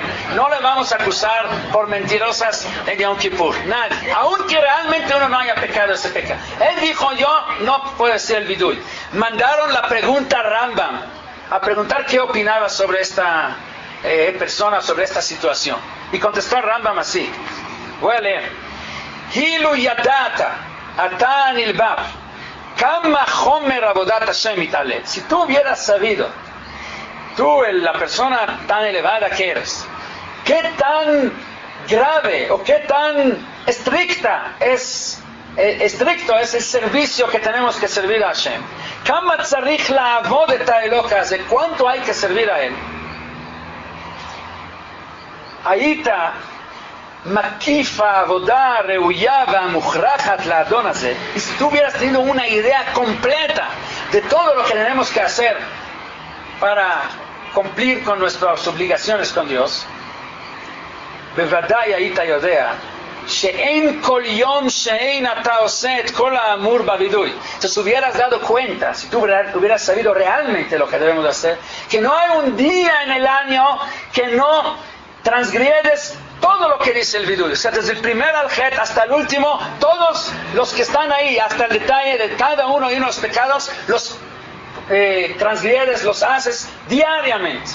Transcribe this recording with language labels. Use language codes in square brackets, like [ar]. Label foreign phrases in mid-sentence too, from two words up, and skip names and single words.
[es] No le vamos a acusar por mentirosas en Yom Kippur, nadie, aunque realmente uno no haya pecado ese pecado. Él dijo: yo no puedo decir el vidui. Mandaron la pregunta a Rambam a preguntar qué opinaba sobre esta persona, sobre esta situación, y contestó Rambam así. Voy a leer: [he] אילו ידעת אתה הנלבב כמה חומר עבודת השם יתעלה. [es] Si tú hubieras sabido, tú, la persona tan elevada que eres, qué tan grave o qué tan estricto es el servicio que tenemos que servir a Hashem. [he] כמה צריך לעבוד את האלוה הזה, [es] cuánto hay que servir a él. [he] היית מקיף עבודה ראויה ומוכרחת לאדון הזה, [es] y si tú hubieras tenido una idea completa de todo lo que tenemos que hacer para cumplir con nuestras obligaciones con Dios, [he] בוודאי היית יודע שאין כל יום שאין אתה עושה את כל האמור בווידוי. [es] Entonces hubieras dado cuenta, si tú hubieras sabido realmente lo que debemos hacer, que no hay un día en el año que no transgredes todo lo que dice el vidui. O sea, desde el primer aljet hasta el último, todos los que están ahí, hasta el detalle de cada uno de los pecados, los transgredes, los haces diariamente.